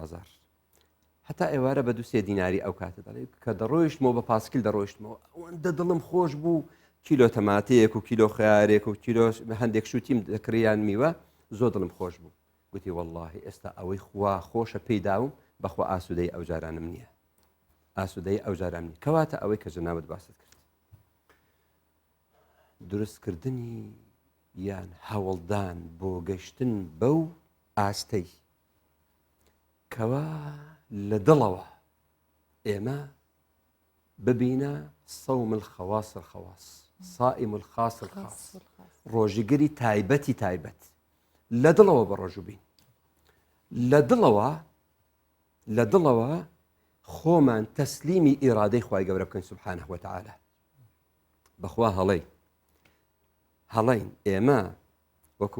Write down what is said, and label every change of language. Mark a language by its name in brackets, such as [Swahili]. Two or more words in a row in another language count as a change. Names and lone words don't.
[Central Kurdish] بازار هەتا ئێوارە بە 2-3 دیناری ئەو کاتە دەڵێ کە دەڕۆیشتمەوە بە پاسکیل دەڕۆیشتمەوە ئەوەندە دڵم خۆش بوو کیلۆ تەماتەیەک و کیلۆ خیارێک و کیلۆ هەندێک شوتیم دەکڕیان میوە زۆر دڵم خۆش بوو گوتی واللهی ئێستا ئەوەی خوا خۆشە پێیداوم بەخوا ئاسوودەی ئەو جارانم نییە ئاسوودەی ئەو جاران نیە کەواتە ئەوەی کە جەنابەت باست کرد دروستکردنی یان هەوڵدان بۆ گەشتن بەو ئاستەی کەوا لە دڵەوە ئێمە ببینە [Arabic] صوم الخواص الخواص صائم الخاص الخاص [Central Kurdish] ڕۆژیگەری تایبەتی تایبەت لە دڵەوە بە ڕۆژوو بین لە دڵەوە خۆمان تەسلیمی ئیرادەی خوای گەورە بکەین [Arabic] سبحانه وتعالى [Central Kurdish] بەخوا هەڵەین ئێمە وەکو